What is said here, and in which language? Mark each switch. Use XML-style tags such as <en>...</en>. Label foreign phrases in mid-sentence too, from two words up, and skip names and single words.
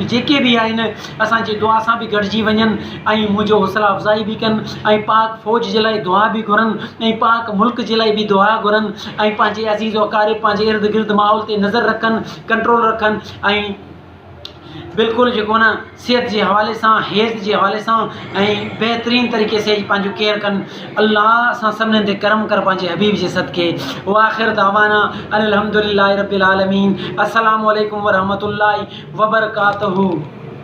<sd>जेके बि आहिनि असांजी दुआ सां बि गॾिजी वञनि ऐं मुंहिंजो हौसला अफ़ज़ाई बि कनि ऐं पाक फ़ौज जे लाइ दुआ बि घुरनि ऐं पाक मुल्क जे लाइ बि दुआ घुरनि ऐं पंहिंजे अज़ीज़ अक़ारिब पंहिंजे इर्द गिर्द माहौल ते नज़र रखनि, कंट्रोल रखनि ऐं बिल्कुलु जेको न सिहत जे हवाले सां, हेल्थ जे हवाले सां ऐं बहितरीन तरीक़े से पंहिंजो केयर कनि। अल्लाह असां सभिनीनि ते करम कर पंहिंजे हबीब जे सदके।</sd> <ar>وآخر دعوانا أن الحمد لله رب العالمين. السلام عليكم ورحمة الله وبركاته.</ar>